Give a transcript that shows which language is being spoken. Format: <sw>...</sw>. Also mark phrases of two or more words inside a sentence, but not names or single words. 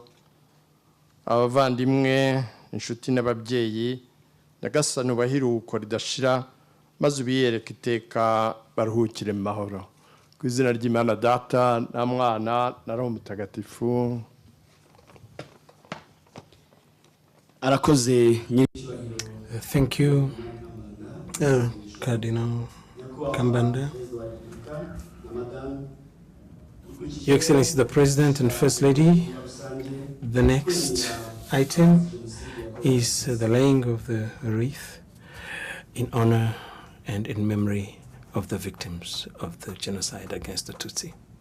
<rw>Abavandimwe, inshuti n'ababyeyi, Nyagasani ubahe iruhuko ridashira, maze ubiyereke iteka baruhukire mu mahoro. Ku izina ry'Imana Data na Mwana na Roho Mutagatifu. arakoze.</rw> <en>Thank you, Cardinal Kambanda. Your Excellency, the President and First Lady, the next item is the laying of the wreath in honor and in memory of the victims of the genocide against the Tutsi.</en>